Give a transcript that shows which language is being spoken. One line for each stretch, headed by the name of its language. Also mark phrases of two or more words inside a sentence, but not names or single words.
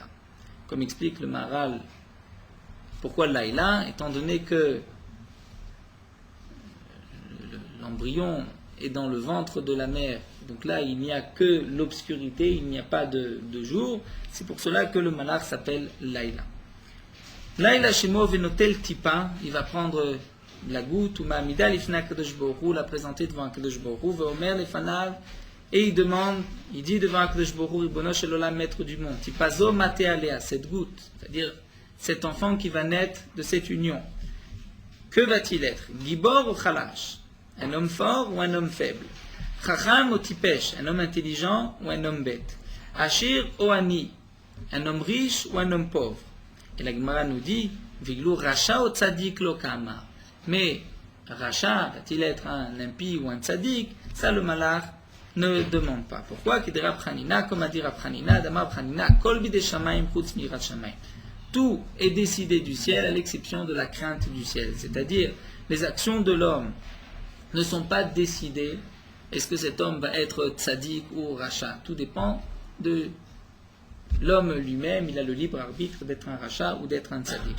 French: Comme explique le Maharal, pourquoi Laïla, étant donné que l'embryon est dans le ventre de la mère, donc là il n'y a que l'obscurité, il n'y a pas de jour, c'est pour cela que le malach s'appelle Laïla.
Hebrew: לילה שמו ונוטל טיפה,
French: il va prendre la goutte,
Hebrew: ומעמידה לפני קדוש ברוך,
French: la présenter devant
Hebrew: קדוש ברוך, ואומר לפניו,
French: et il dit devant Akadosh Baruch Hu,
Hebrew: ריבונו של עולם,
French: maître du monde,
Hebrew: טיפה זו מה תהא עליה,
French: cette goutte, c'est-à-dire cet enfant qui va naître de cette union. Que va-t-il être?
Hebrew: גיבור או חלש,
French: un homme fort ou un homme faible?
Hebrew: חכם או טיפש,
French: un homme intelligent ou un homme bête?
Hebrew: עשיר או עני,
French: un homme riche ou un homme pauvre? Et la Gemara nous dit,
Hebrew: ואילו רשע או צדיק לא קאמר.
French: Mais Racha, va-t-il être un impie ou un Tzadik? Ça le malach ne demande pas. Pourquoi? Comme a dit Rab Hanina,
Hebrew: דאמר חנינא כל בידי שמים חוץ מיראת שמים.
French: Tout est décidé du ciel à l'exception de la crainte du ciel. C'est-à-dire, les actions de l'homme ne sont pas décidées. Est-ce que cet homme va être tzaddik ou rachat? Tout dépend de l'homme lui-même. Il a le libre arbitre d'être un rachat ou d'être un tzaddik.